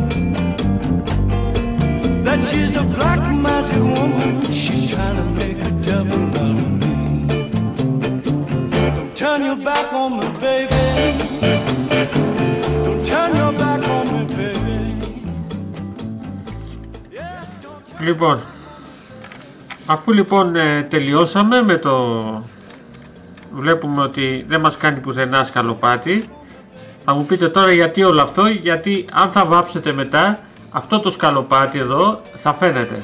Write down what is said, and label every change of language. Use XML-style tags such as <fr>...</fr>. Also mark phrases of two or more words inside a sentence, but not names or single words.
<en>that she's a black magic woman, she's trying to make a devil out of me. Don't turn your back on me, baby. Don't turn your back on me, baby.</en> <el>Λοιπόν, αφού λοιπόν τελειώσαμε με το... Βλέπουμε ότι δεν μας κάνει πουθενά σκαλοπάτι. Θα μου πείτε τώρα γιατί όλο αυτό, γιατί αν θα βάψετε μετά αυτό το σκαλοπάτι εδώ θα φαίνεται.</el>